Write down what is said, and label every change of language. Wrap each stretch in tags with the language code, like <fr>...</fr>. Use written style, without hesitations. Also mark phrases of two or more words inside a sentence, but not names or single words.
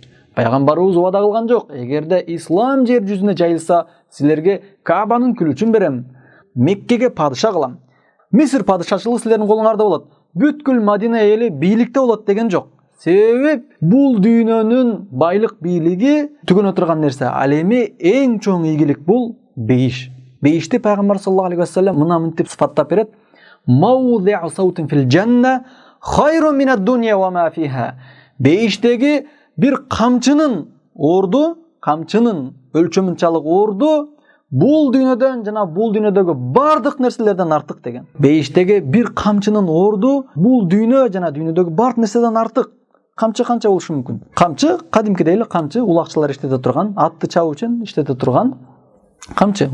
<ky>Пайгамбарыбыз убада кылган жок: "Эгерде ислам жер жүзүнө жайылса, силерге Каабанын күлүчүн берем, Меккеге падыша кылам. Мисир падышачылыгы силердин колуңарда болот. Бүткүл Мадина эли бийликте болот" деген жок. Себеби бул дүйнөнүн байлык бийлиги түгөнө турган нерсе. Ал эми эң чоң ийгилик бул бейиш. Бейишти пайгамбар</ky> <ar>صلى الله عليه وسلم</ar> <ky>мына мынтип сыпаттап берет:</ky> <ar>"موضع سوط في الجنة خير من الدنيا وما فيها".</ar> <ky>Бейиштеги бир камчынын орду, камчынын өлчөмүнчалык орду бул дүйнөдөн жана бул дүйнөдөгү бардык нерселерден артык деген. Бейиштеги бир камчынын орду бул дүйнө жана дүйнөдөгү бардык нерседен артык. Камчы канча болушу мүмкүн? Камчы кадимкидей эле камчы, улакчылар иштете турган, атты чабуу үчүн иштете турган камчы.</ky>